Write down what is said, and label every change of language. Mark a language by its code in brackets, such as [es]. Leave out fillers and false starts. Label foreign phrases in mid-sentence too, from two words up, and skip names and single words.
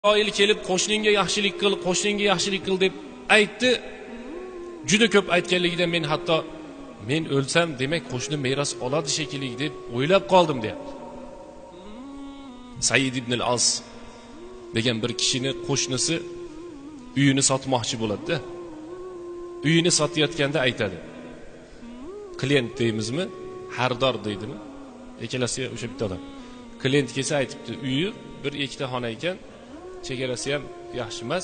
[uz] Oil kelib qo'shningga yaxshilik qil, qo'shningga yaxshilik qil deb aytdi. Juda ko'p aytganligidan men hatto men o'lsam, demak qo'shni meros oladi shekilli deb o'ylab qoldim deyapti. Said ibn al-As degan bir kishini qo'shnisi uyini sotmoqchi bo'ladi-da. Uyini sotayotganda aytadi. Klient deymizmi, xaridor deydimi? Ikkalasi o'sha bitta odam. Klient kelsa aytibdi, uyi bir ikkita xona ekan, chegarasi ham yaxshi emas.